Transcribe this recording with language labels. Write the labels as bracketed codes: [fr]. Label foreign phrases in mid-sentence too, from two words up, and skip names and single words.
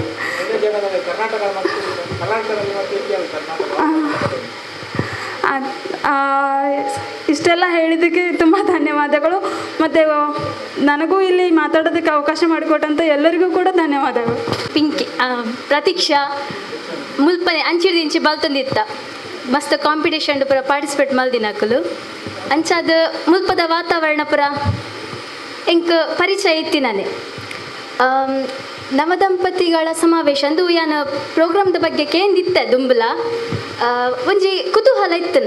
[kn] ಇಷ್ಟೆಲ್ಲ ಹೇಳಿದ್ದಕ್ಕೆ ತುಂಬ ಧನ್ಯವಾದಗಳು. ಮತ್ತು ನನಗೂ ಇಲ್ಲಿ ಮಾತಾಡೋದಕ್ಕೆ ಅವಕಾಶ ಮಾಡಿಕೊಟ್ಟಂಥ ಎಲ್ಲರಿಗೂ ಕೂಡ ಧನ್ಯವಾದಗಳು. [tcy] ಪಿಂಕಿ ಪ್ರತೀಕ್ಷಾ ಮುಲ್ಪನೆ ಅಂಚಿಡ್ದಿಂಚಿ ಬಲ್ತಂದಿತ್ತ ಮಸ್ತ್ ಕಾಂಪಿಟೇಷನ್ ಪುರ ಪಾರ್ಟಿಸಿಪೇಟ್ ಮಲ್ದಿನಕಲು ಅಂಚಾದ ಮುಲ್ಪದ ವಾತಾವರಣ ಪುರ ಎಂಕ್ ಪರಿಚಯ ಇತ್ತಿನಾನೆ. ನವದಂಪತಿಗಳ ಸಮಾವೇಶ ಅಂದು ಯಾನ ಪ್ರೋಗ್ರಾಮ್ದ ಬಗ್ಗೆ ಕೇಂದಿತ್ತೆ ದುಂಬುಲ ಒಂಜಿ ಕುತೂಹಲ ಇತ್ತನು.